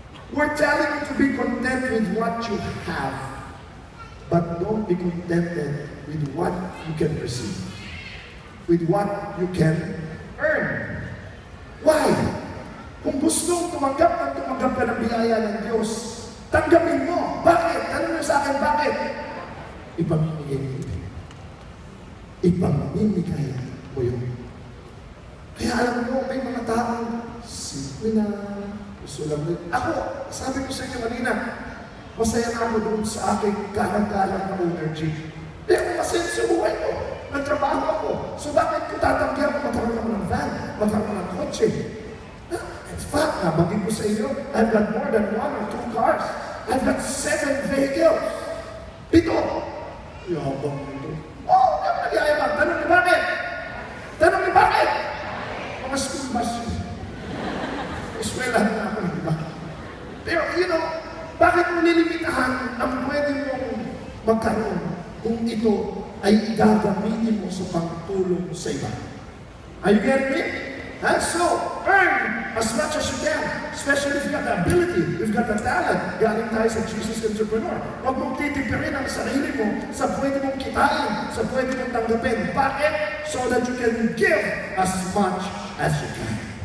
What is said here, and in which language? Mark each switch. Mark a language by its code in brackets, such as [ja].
[en] We're telling you to be content with what you have, but don't be contented with what you can receive, with what you can earn. Why? [tl] Kung gustong tumanggap ka ng biyaya ng Diyos, tanggapin mo. Bakit? Tanong niyo sa akin, bakit? Ipamimigay mo. Ipamimigay mo yun. Kaya alam mo, may mga taong simple na, gusto lang din. Ako, sabi ko sa inyo kanina, masaya na ako doon sa aking kalang-kalang na energy. Pero masaya sa buhay ko. Nagtrabaho ako. So bakit ko tatanggihan kung magkaroon ako ng van, magkaroon ako ng kotse? [en] In fact, [tl] nabagin ko sa inyo, [en] I've got more than 1 or 2 cars. I've got 7 vehicles. 7. [tl] Yabang nito. Oh, nagyayabang. Tanong niyo bakit? Tanong niyo bakit? Mga school bus yun. Eskwelahan na ako, di ba? Pero, bakit mo nilimitahan ang pwede mong magkaroon kung ito ay igagamitin mo sa pagtulong sa iba? [en] Are you getting me? So, earn as much as you can, especially if you've got the ability, if you've got the talent. [tl] Galing tayo sa Jesus Entrepreneur. Huwag mong titipirin ang sarili mo sa pwede mong kitain, sa pwede mong tanggapin. Bakit? [en] So that you can give as much as you can.